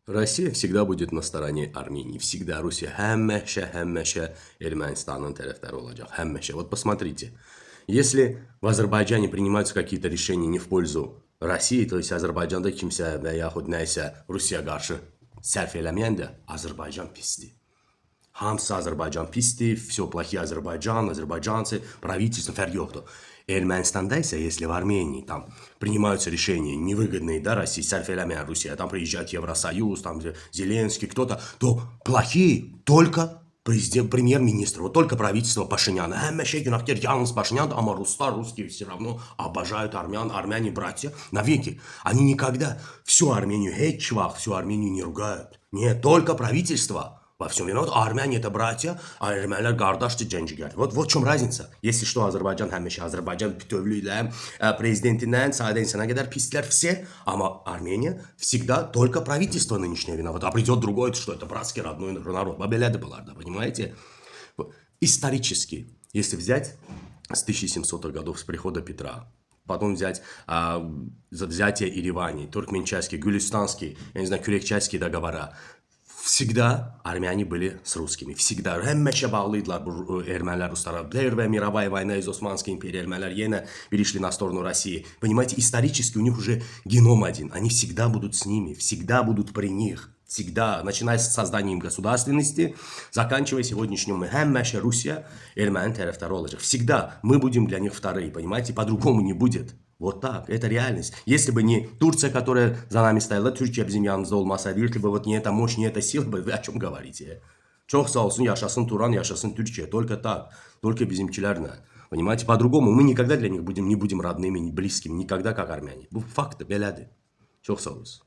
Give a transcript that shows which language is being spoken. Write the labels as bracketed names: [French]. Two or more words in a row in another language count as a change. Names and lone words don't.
[Russian] Россия всегда будет на стороне Армении. [Azerbaijani] Всегда Rusya həmişə Ermənistanın tərəfdarı olacaq. Həmişə. [Russian] Вот посмотрите. Если в Азербайджане принимаются какие-то решения не в пользу России, то есть [Azerbaijani] Azərbaycanda kimsə və yaxud nəysə Rusiyaya qarşı sərf eləməyəndə Azərbaycan pisdir. Hamısı Azərbaycan pisdir, [Russian] все плохие Azərbaycan, azərbaycanцы, правительство, [Azerbaijani] fərq yoxdur. Ermənistanda ise, [Russian] если в Армении там принимаются решения невыгодные, да, России, [Azerbaijani] sərf eləməyən Rusiyaya, [Russian] там приезжает Евросоюз, там Зеленский, кто-то, то плохие только президент, премьер-министр, вот только правительство Пашиняна. [Azerbaijani] Həmişə günahkar yalnız [Russian] Пашинян, а русские все равно обожают армян, армяне братья навеки. Они никогда всю Армению, всю Армению не ругают. Нет, только правительство. Во всем виноват. А армяне это братья, а [Azerbaijani] ermənilər qardaşdır, cəngcigər. [Russian] Вот в чем разница. Если что, [Azerbaijani] Azərbaycan həmişə Azərbaycan bütövlüylə, президентindən, sadə insana qədər pislər все, ama Armenia [Russian] всегда только правительство нынешнее виноват. А придет другой, что это братский родной народ. [Azerbaijani] Belədir bunlar da, [Russian] понимаете? Исторически, если взять с 1700-х годов, с прихода Петра, потом взять взятие Еревани, туркменчайский, гюлистанский, я не знаю, kürekçayский договора, всегда армяне были с русскими. Всегда. [Azerbaijani] Həmişə bağlıydılar bu ermənilər ruslara. [Russian] Первая мировая война из Османской империи. [Azerbaijani] Ermənilər yenə [Russian] перешли на сторону России. Понимаете, исторически у них уже геном один. Они всегда будут с ними. Всегда будут при них. Всегда. Начиная с созданием государственности, заканчивая сегодняшним. [Azerbaijani] Həmişə Rusya erməni tərəfdarı olacaq. [Russian] Всегда. Мы будем для них вторые. Понимаете, по-другому не будет. Вот так, это реальность. Если бы не Турция, которая за нами стояла, [Azerbaijani] Türkiye bizim yanımızda olmasaydı, [Russian] если бы вот не эта мощь, не эта сила, вы о чем говорите? [Turkish] Çok sağ olsun, yaşasın Turan, yaşasın Türkiye. [Russian] Только так, только bizimkilerle. Понимаете, по-другому мы никогда для них не будем родными, не близкими, никогда как армяне. [Azerbaijani] Bu faktı, belədir. Çok sağ olun.